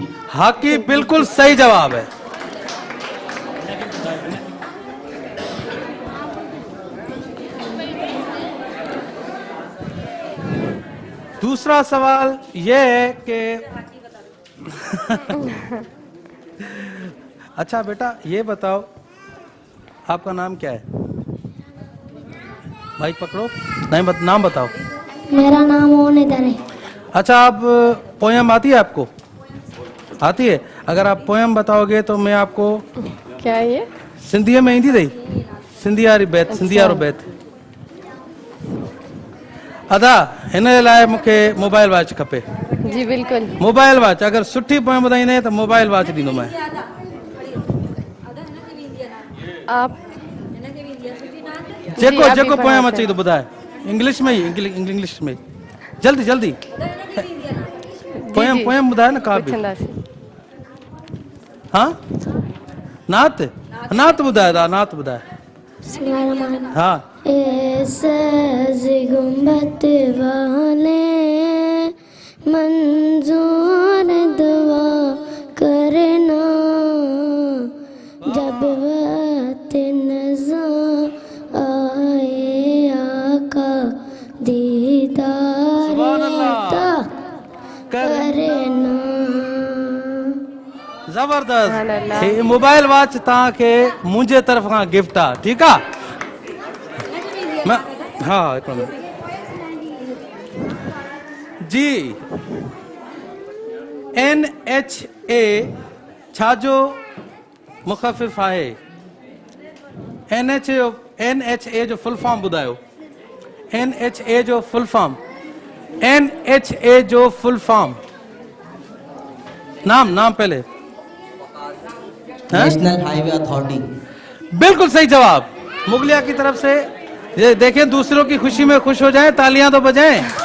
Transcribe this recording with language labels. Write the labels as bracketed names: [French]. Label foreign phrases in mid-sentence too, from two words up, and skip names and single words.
[Urdu] ہاکی بالکل صحیح جواب ہے۔ دوسرا سوال یہ ہے کہ اچھا بیٹا یہ بتاؤ آپ کا نام کیا ہے? بھائی پکڑو، نہیں نام بتاؤ. میرا نام اونیدر ہے. اچھا، آپ پوئم آتی ہے آپ کو? آتی ہے? اگر آپ پوئم بتاؤ گے تو میں آپ کو کیا ہے یہ? [Sindhi] सिंधी में ईंदी अथई? सिंधी वारी बैत, सिंधी वारो बैत। अदा हिन लाइ मूंखे [English] mobile watch [Sindhi] खपे। [Urdu] جی بالکل. [English] mobile watch, [Sindhi] अगर सुठी पोयम ॿुधाईंदे त [English] mobile watch [Sindhi] ॾींदो मैं। [Urdu] आप [Sindhi] जेको जेको पोयम अचे तो ॿुधाए, [Urdu] انگلش میں ہی، انگلش میں. [Sindhi] जल्दी जल्दी पोयम पोयम ॿुधाए न का भी। [Urdu] हाँ, [Sindhi] नात नात ॿुधाए था, नात ॿुधाए। [Urdu] हाँ। ایسے گنبد والے منظور دعا کرنا، جب وقت نظر آئے آقا دیدار کرنا. [Sindhi] जबरदस्त। ये [English] mobile watch [Sindhi] तव्हांखे मुंहिंजे तरफ खां गिफ्ट आहे, ठीकु आहे? हाँ हिकिड़ो मिनट जी। NHA छाजो मुख़फ़िफ़ आहे? NHA जो [English] full form [Sindhi] ॿुधायो। NHA जो [English] full form, [Sindhi] NHA जो [English] full form. [Urdu] نام پہلے. नेशनल हाईवे अथॉरिटी। بالکل صحیح جواب مغلیہ کی طرف سے. یہ دیکھیں، دوسروں کی خوشی میں خوش ہو جائیں، تالیاں تو بجائیں.